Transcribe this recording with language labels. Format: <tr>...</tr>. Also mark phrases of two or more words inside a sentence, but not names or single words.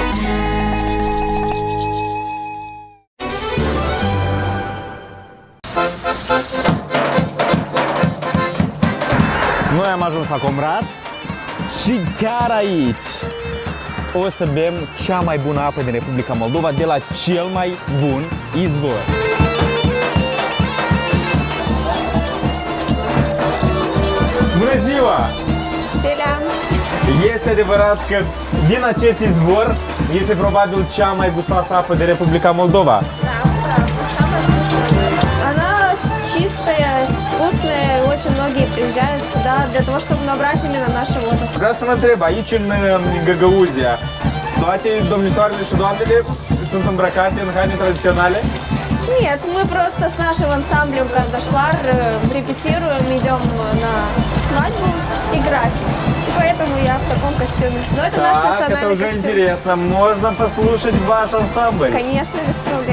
<ro>Noi am ajuns la Comrat și chiar aici o să bem cea mai bună apă din Republica Moldova de la cel mai bun izvor. Bună ziua! Selam! Este adevărat că din acest izvor este probabil cea mai gustoasă apă din Republica Moldova.</ro> <ru>Да, правда, самая вкусная. Она чистая, вкусная, очень многие приезжают сюда для того, чтобы набрать именно нашу воду.</ru> <ro>Vreau să mă întreb, aici în Găgăuzia, toate domnișoarele și doamnele sunt îmbrăcate în haine tradiționale?</ro> <ru>Нет, мы просто с нашим ансамблем Кардашвар репетируем, идем на свадьбу играть. И поэтому я в таком костюме. Но это наш Так, это национальный уже костюм. интересно. Можно послушать ваш ансамбль? Конечно, без проблем.</ru>